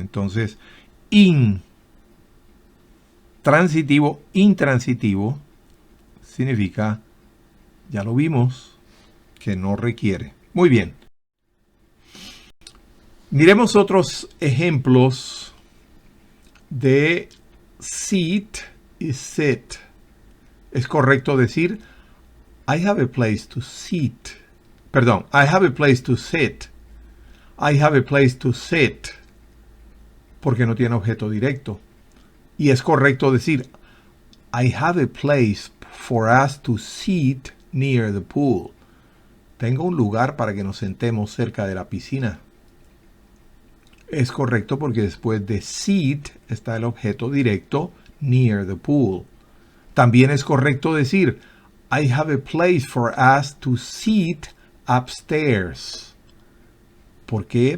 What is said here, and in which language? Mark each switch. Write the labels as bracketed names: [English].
[Spanish] Entonces, transitivo, intransitivo, significa, ya lo vimos, que no requiere. Muy bien. Miremos otros ejemplos de seat y sit. Es correcto decir [English] I have a place to sit. [Spanish] Perdón, [English] I have a place to sit. I have a place to sit. [Spanish] Porque no tiene objeto directo. Y es correcto decir [English] I have a place for us to sit near the pool. [Spanish] Tengo un lugar para que nos sentemos cerca de la piscina. Es correcto porque después de sit está el objeto directo [English] near the pool. [Spanish] También es correcto decir [English] I have a place for us to sit upstairs. [Spanish] ¿Por qué?